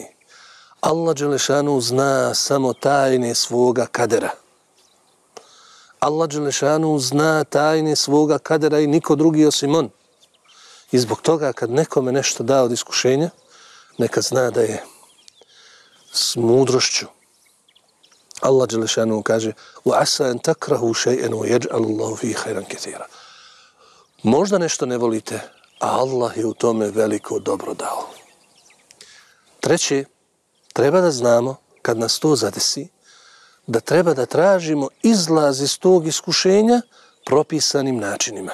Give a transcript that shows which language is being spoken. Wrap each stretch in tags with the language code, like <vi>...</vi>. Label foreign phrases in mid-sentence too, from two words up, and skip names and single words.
<bs>Allah dželešanu zna samo tajne svoga kadera. Allah dželešanu zna tajne svoga kadera i niko drugi osim on. I zbog toga kad nekome nešto da od iskušenja, neka zna da je s mudrošću. Allah dželešanu kaže</bs> <ar>وَعَسَا أَنْ تَكْرَهُ شَيْئًا وَيَجْعَلُ اللَّهُ فِيهِ خَيْرًا كَثِيرًا.</ar> <bs>Možda nešto ne volite, a Allah je u tome veliko dobro dao. Treće, treba da znamo, kad nas to zadesi, da treba da tražimo izlaz iz tog iskušenja propisanim načinima.</bs>